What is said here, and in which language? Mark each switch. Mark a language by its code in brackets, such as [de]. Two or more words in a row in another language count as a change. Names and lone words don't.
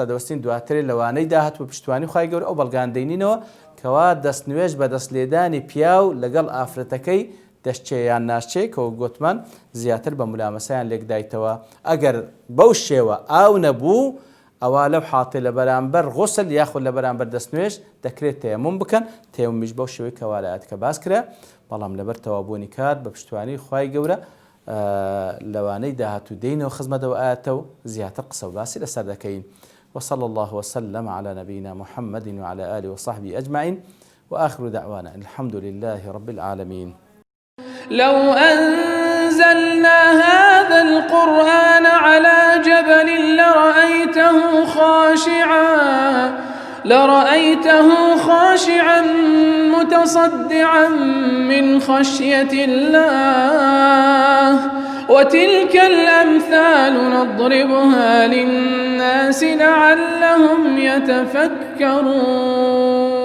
[ckb] دەوەستین دواترێ لەوانەی داهاتوە پشتوانی خوای گەورە ئەو بەڵگان دەینینەوە کەوا دەستنوێژ بە دەست لێدانی پیاو لەگەڵ ئافرەتەکەی دەشتێیان ناشچێ کەەوە گوتمان زیاتر بە ملامەسەیان لێکدایتەوە ئەگەر بەو شێوە ئاو نەبوو ئەوە لەو حاڵەتە لە بەرامبەر غوسل یاخود لە بەرامبەر دەستنوێژ دەکرێت تەیەموم بکەن تەیەمومیش بەو شێوەی کەوا لە ئاەتەکە باس کرا بەڵام لەبەر تەوابوونی کات بە پشتوانی خوای گەورە لەوانەی داهاتوو دێنەوە خزمەتەوە ئاەتە و زیاتر قسە و باسی لەسەر دەکەین. [ar] وصلى الله وسلم على نبينا محمد وعلى آله وصحبه أجمعين وآخر دعوانا الحمد لله رب العالمين. لو أنزلنا هذا القرآن على جبل لرأيته خاشعا متصدعا من خشية الله وتلك الأمثال نضربها للناس لعلهم يتفكرون.